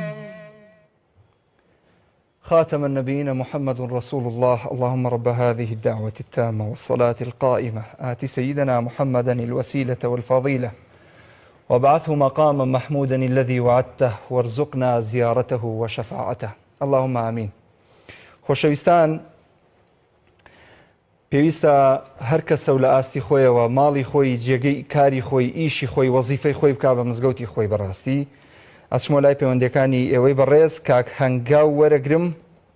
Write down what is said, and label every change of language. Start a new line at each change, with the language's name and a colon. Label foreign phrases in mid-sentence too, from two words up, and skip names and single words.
Arabic: خاتم النبيين محمد رسول الله. اللهم رب هذه الدعوة التامة والصلاة القائمة آت سيدنا محمدا الوسيلة والفضيلة وابعثه مقاما محمودا الذي وعدته وارزقنا زيارته وشفاعته. اللهم آمين.
Central Kurdish: خۆشەویستان، پێویستە هەر کەسە و لە ئاستی خۆیەوە ماڵی خۆی، جێگەی کاری خۆی، ئیشی خۆی، وەزیفەی خۆی بکا بە مزگەوتی خۆی. بەڕاستی ئەچمۆ لای پەیوەندەکانی ئێوەی بەڕێز کاک هەنگاو وەرەگرم